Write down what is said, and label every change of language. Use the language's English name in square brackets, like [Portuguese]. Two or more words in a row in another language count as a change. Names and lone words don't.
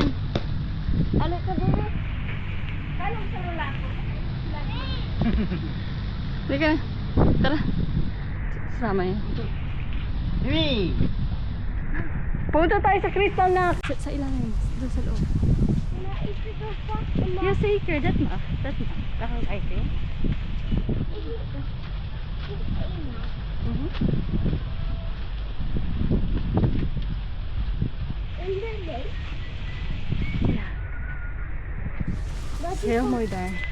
[Filipino] Alikabot. Paano sa lalaki? Hindi ka na. Tara. Sama yan. Hey! Punta tayo sa crystal na. Sa ilalim. Doon sa loob. [Dutch] Ja, zeker. Dat mag. Dat mag. Daar gaan we kijken. Heel mooi daar.